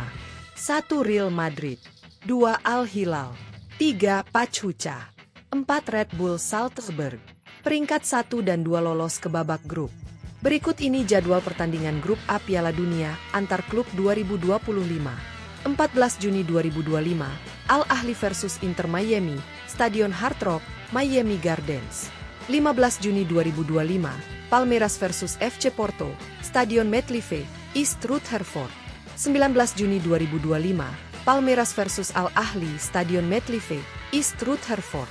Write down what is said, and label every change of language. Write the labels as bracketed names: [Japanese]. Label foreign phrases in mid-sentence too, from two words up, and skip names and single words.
[Indonesian] 1 Real Madrid, 2 Al Hilal, 3 Pachuca, 4 Red Bull Salzburg. Peringkat 1 dan 2 lolos ke babak grup. Berikut ini jadwal pertandingan grup A Piala Dunia antar klub 2025. 14 Juni 2025, Al Ahly versus Inter Miami, Stadion Hard Rock, Miami Gardens. 15 Juni 2025, Palmeiras versus FC Porto, Stadion MetLife, East Rutherford. 19 Juni 2025, Palmeiras versus Al Ahly, Stadion MetLife, East Rutherford.